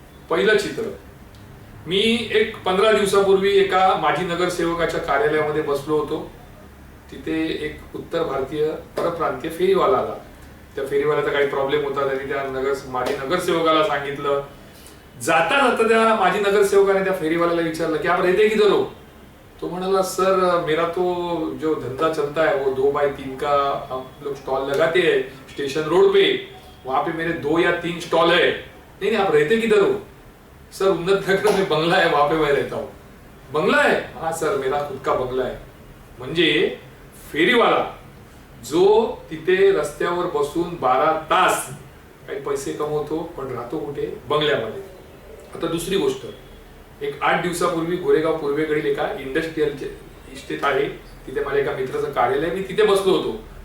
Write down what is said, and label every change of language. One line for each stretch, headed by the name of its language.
Marathi: पहिलं चित्र, मी एक 15 दिवसापूर्वी एका माजी नगरसेवकाच्या कार्यालयामध्ये बसलो होतो। तिथे एक उत्तर भारतीय परप्रांतीय फेरीवाला आला। त्या फेरीवाल्याचा काही प्रॉब्लेम होता, त्यांनी त्या माजी नगरसेवकाला सांगितलं। जाता जाता त्या माजी नगरसेवकाने त्या फेरीवाल्याला विचारलं की
Hindi: आप रहते किधर हो? तो म्हणाला सर मेरा तो जो धंधा चलता है वो 2 बाय 3 का हम लोग स्टॉल लगाते हैं स्टेशन रोड पे, वहां पे मेरे 2 या 3 स्टॉल है। नहीं नहीं आप रहते किधर हो? सर उन्नत नगर में बंगला है, वहां पे मैं रहता हूँ। बंगला है? हाँ सर मेरा खुद का बंगला है।
Marathi: म्हणजे फेरीवाला जो तिथे रस्त्यावर बसून 12 तास काही पैसे कमवतो, पण राहतो कुठे? बंगल्यामध्ये। आता दुसरी गोष्ट, एक 8 दिवसापूर्वी गोरेगाव पूर्वेकडील एका इंडस्ट्रियल इस्टेट आहे, तिथे माझ्या एका मित्राचं कार्यालय, मी तिथे बसलो होतो।